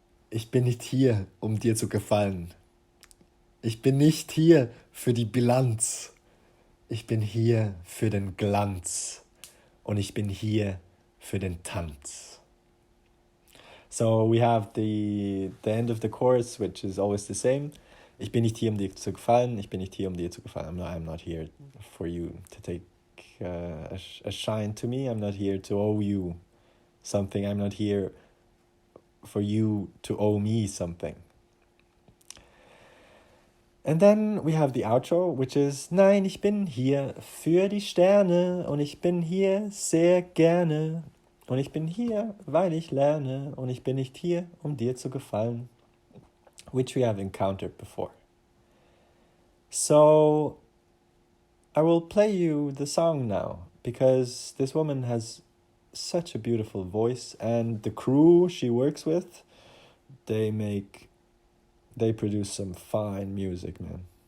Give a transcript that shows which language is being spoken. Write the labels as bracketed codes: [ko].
[de] Ich bin nicht hier, dir zu gefallen. Ich bin nicht hier für die Bilanz. Ich bin hier für den Glanz. Und ich bin hier für den Tanz. [en] So we have the end of the chorus, which is always the same. [de] Ich bin nicht hier, dir zu gefallen. Ich bin nicht hier, dir zu gefallen. [en] I'm not here for you to take a shine to me. I'm not here to owe you something. I'm not here for you to owe me something. And then we have the outro, which is [de] Nein, ich bin hier für die Sterne und ich bin hier sehr gerne. Und ich bin hier, weil ich lerne, und ich bin nicht hier, dir zu gefallen, [en] which we have encountered before. So, I will play you the song now, because this woman has such a beautiful voice, and the crew she works with, they produce some fine music, man.